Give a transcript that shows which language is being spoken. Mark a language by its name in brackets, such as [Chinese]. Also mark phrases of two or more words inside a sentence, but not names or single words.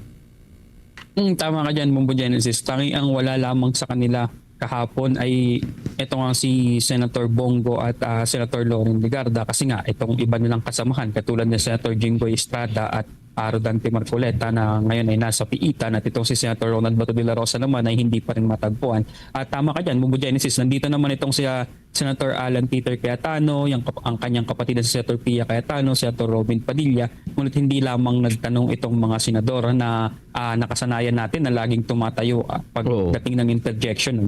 [Filipino] Tama ka dyan, Genesis. Tangi ang wala lamang sa kanila kahapon ay ito nga si Senator Bongo at Senator Loren Legarda kasi nga itong iba nilang kasamahan katulad ni Senator Jinggoy Estrada at Rodante Marcoleta na ngayon ay nasa piitan at itong si Senator Ronald Bato de la Rosa naman ay hindi pa rin matagpuan. At tama ka dyan, Genesis, nandito naman itong si Senator Alan Peter Cayetano, ang kanyang kapatid na si Senator Pia Cayetano, Senator Robin Padilla, ngunit hindi lamang nagtanong itong mga senador na nakasanayan natin na laging tumatayo pagdating ng interjection.